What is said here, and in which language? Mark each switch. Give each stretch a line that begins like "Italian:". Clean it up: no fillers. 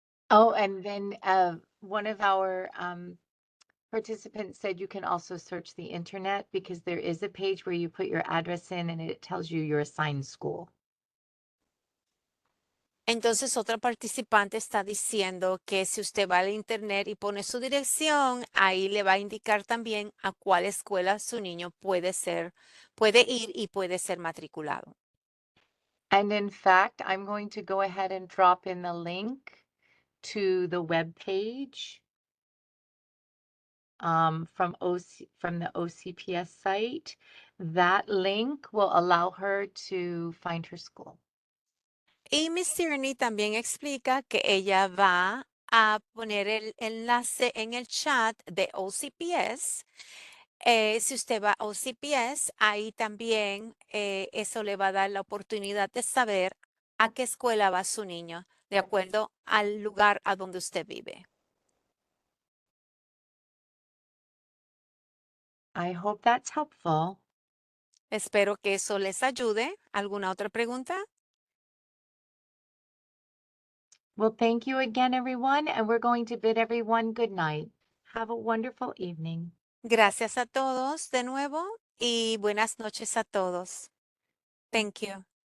English: Oh, and then one of our participants said you can also search the internet because there is a page where you put your address in and it tells you your assigned school.
Spanish: Entonces, otra participante está diciendo que si usted va al internet y pone su dirección, ahí le va a indicar también a cuál escuela su niño puede ir y puede ser matriculado.
English: And in fact, I'm going to go ahead and drop in the link to the web page from the OCPS site. That link will allow her to find her school.
Spanish: Y Miss Tierney también explica que ella va a poner el enlace en el chat de OCPS. Si usted va a OCPS, ahí también eso le va a dar la oportunidad de saber a qué escuela va su niño, de acuerdo al lugar a donde usted vive.
English: I hope that's helpful.
Spanish: Espero que eso les ayude. ¿Alguna otra pregunta?
English: Well, thank you again, everyone, and we're going to bid everyone good night. Have a wonderful evening.
Spanish: Gracias a todos de nuevo y buenas noches a todos.
English: Thank you.